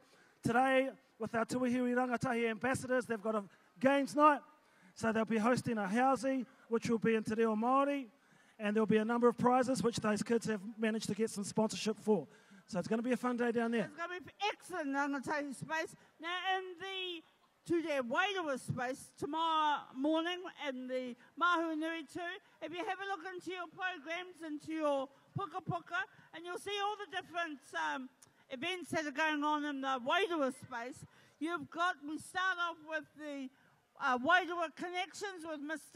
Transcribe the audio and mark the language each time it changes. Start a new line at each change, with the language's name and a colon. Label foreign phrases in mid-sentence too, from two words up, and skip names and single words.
English: Today, with our Tuahiwi rangatahi ambassadors, they've got a games night. So they'll be hosting a housey, which will be in Te Reo Māori. And there'll be a number of prizes, which those kids have managed to get some sponsorship for. So it's going to be a fun day down there. It's going to be excellent rangatahi space. Now, in the
Māori: ture wairua
English: space tomorrow morning in the Mahu Nui too, if you have a look into your programs, into your
Māori: puka puka,
English: and you'll see all the different events that are going on in the wairua space. We start off with the wairua connections with Mr.